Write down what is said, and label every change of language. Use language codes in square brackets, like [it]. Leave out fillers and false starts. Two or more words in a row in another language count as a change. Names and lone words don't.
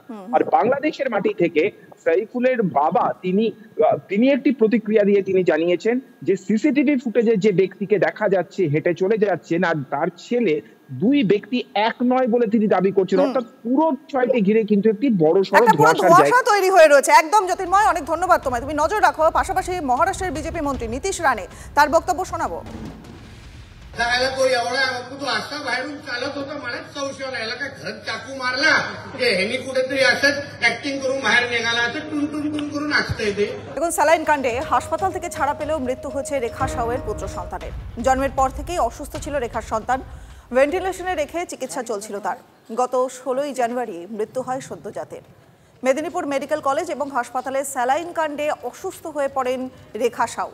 [bn] আর বাংলাদেশের মাটি থেকে সাইফুলের বাবা তিনি একটি প্রতিক্রিয়া দিয়ে তিনি জানিয়েছেন যে সিসিটিভি ফুটেজে যে ব্যক্তিকে দেখা যাচ্ছে হেঁটে চলে যাচ্ছেন আর তার ছেলে, দুই ব্যক্তি এক নয় বলে তিনি দাবি করছেন। অর্থাৎ পুরো বিষয়টি ঘিরে কিন্তু একটি বড় সড় ধোঁয়াশা তৈরি হয়ে রয়েছে। একদম জ্যোতির্ময়, অনেক ধন্যবাদ তোমায়। তুমি নজর রাখো। পাশাপাশি মহারাষ্ট্রের বিজেপি মন্ত্রী नीतीश राणे তার বক্তব্য শোনাবো। [mr] तो एवढा तो असा बाहेरून चालत होता, मलाच संशय आला, याला काय घर चाकू मारला की ह्यांनी कुठेतरी असंच ऍक्टिंग करून बाहेर निघाला, असं टुन टुन टुन करून असतंय ते। [bn] দেখুন, স্যালাইন কাণ্ডে হাসপাতাল থেকে ছাড়া পেলেও মৃত্যু হয়েছে রেখা সাউয়ের পুত্র সন্তানের। জন্মের পর থেকেই অসুস্থ ছিল রেখার সন্তান, ভেন্টিলেশনে রেখে চিকিৎসা চলছিল তার। গত 16ই জানুয়ারি মৃত্যু হয় সদ্যজাতের। মেদিনীপুর মেডিকেল কলেজ এবং হাসপাতালে স্যালাইন কাণ্ডে অসুস্থ হয়ে পড়েন রেখা সাউ।